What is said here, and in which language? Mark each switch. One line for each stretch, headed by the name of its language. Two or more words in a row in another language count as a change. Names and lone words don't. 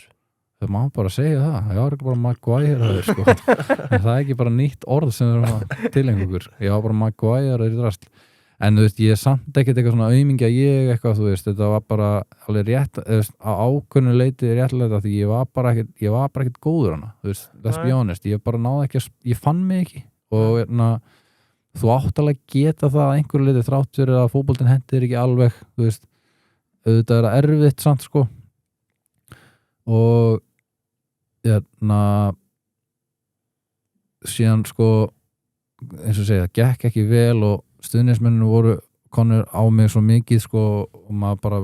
Icelandic: Það má bara segja það, ég var ekki bara Maguire-aður sko en það er ekki bara nýtt orð sem við erum að tilengja okkur, ég var bara Maguire-aður í drast en þú veist, ég er samt ekkert eitthvað svona aumingja ég eitthvað, þú veist, þetta var bara alveg rétt, á ákveðnu leiti réttlega því ég var bara ekkert góður hana, þú veist,
English: let's be honest
Icelandic: ég bara náði ekki, ég fann mig ekki og þú átt alveg geta það að einhverju leiti þrátt fyrir að fótboltinn hendir ekki alveg, þú veist auðvitað er það erfitt samt sko og síðan sko eins og segja, gekk ekki vel og stuðningsmenninu voru konur á mig svo mikið sko og maður bara